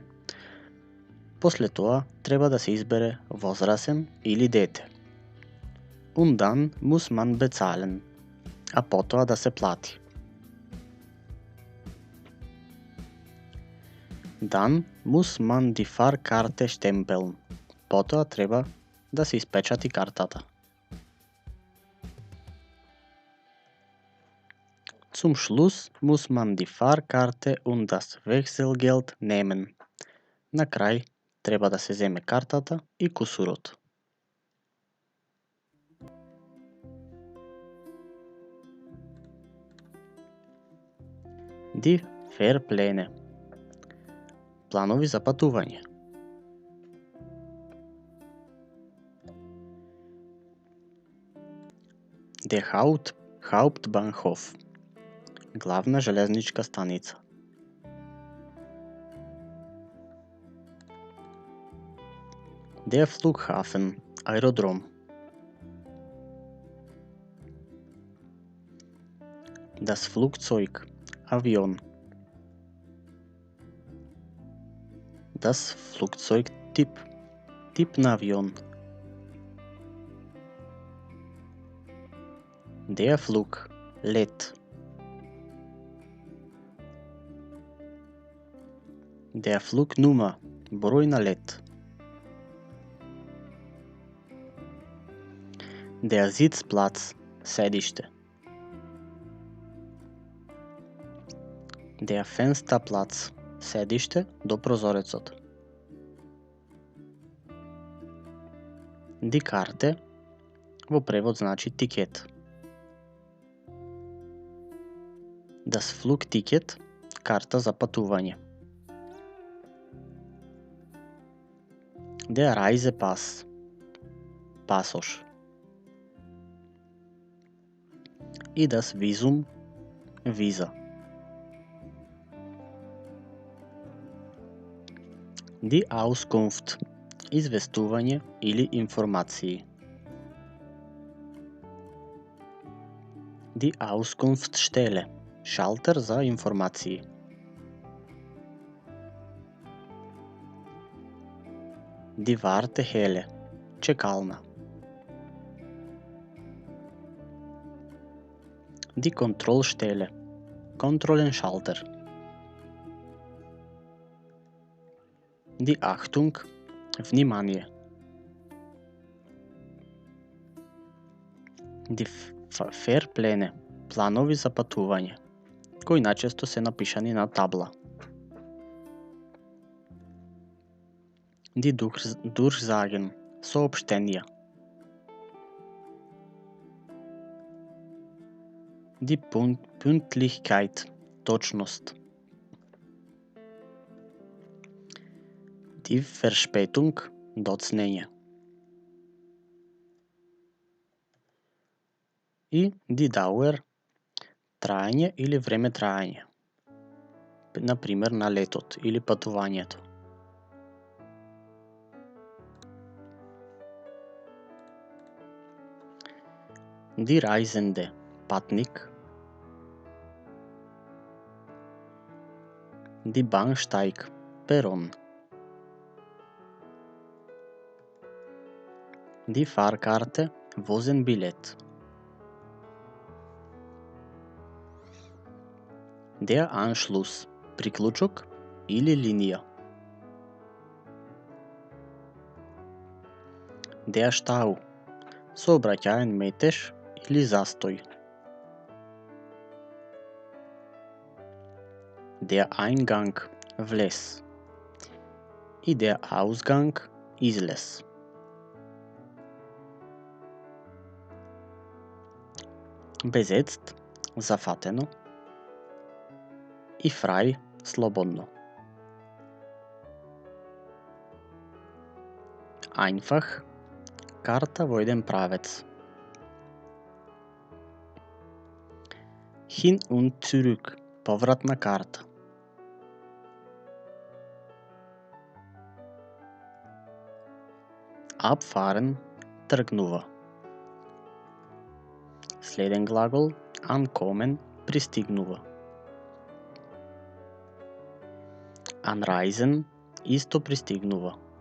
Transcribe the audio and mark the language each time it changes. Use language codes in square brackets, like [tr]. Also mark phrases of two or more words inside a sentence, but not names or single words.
[mk] После тоа треба да се избере возрасен или дете. [de] Und dann muss man bezahlen. [mk] А потоа да се плати. [de] Dann muss man die Fahrkarte stempeln. [mk] Потоа треба да се испечати картата. [de] Zum Schluss muss man die Fahrkarte und das Wechselgeld nehmen. [mk] На крај треба да се земе картата и кусурот. [de] Die Fahrpläne. [mk] Планови за патување. [de] Der Hauptbahnhof. [mk] Главна железничка станица. [de] Der Flughafen. Аеродром. Das Flugzeug. Avion. Das Flugzeugtyp. [mk] Тип на авион. [de] Der Flug. Лет. Der Flugnummer. [mk] Број на лет. [de] Der Sitzplatz. Седиште. Der Fensterplatz. [mk] Седиште до прозорецот. [de] Die Karte [mk] во превод значи тикет. [de] Das Flugticket, [mk] карта за пътуване. [de] Der Reisepass, [mk] пасош. И [de] das Visum, [mk] виза. [de] Die Auskunft, [mk] известување или информации. [de] Die Auskunftsstelle, [mk] шалтер за информации. [de] Die Wartehalle, чекална. Die Kontrollstelle, [mk] контролен шалтер. [de] Die Achtung, внимание. Die Fahrpläne, [mk] планови за пътување, кои најчесто се напишани на табла. [de] Die Durchsagen, соопштенија. Die Pünktlichkeit, точност. Die Verspätung, [mk] доцнење. [de] И die Dauer, [mk] траење или време траење. Например на летот или пътувањето. [de] Die Reisende, патник. Die Bahnsteig, перон. Die Fahrkarte, [mk] возен билет. [de] Der Anschluss, [mk] приклучок или линија. [de] Der Stau, [mk] сообраќаен метеж или застој. [de] Der Eingang, [mk] влез. И [de] der Ausgang, [mk] излез. [de] Besetzt, [mk] зафатено. И frei, слободно. Einfach, карта во еден правец. [de] Hin und zurück, [mk] повратна карта. [de] Abfahren, тргнува. [mk] Следен глагол, ankommen, пристигнува. Anreisen, исто пристигнува.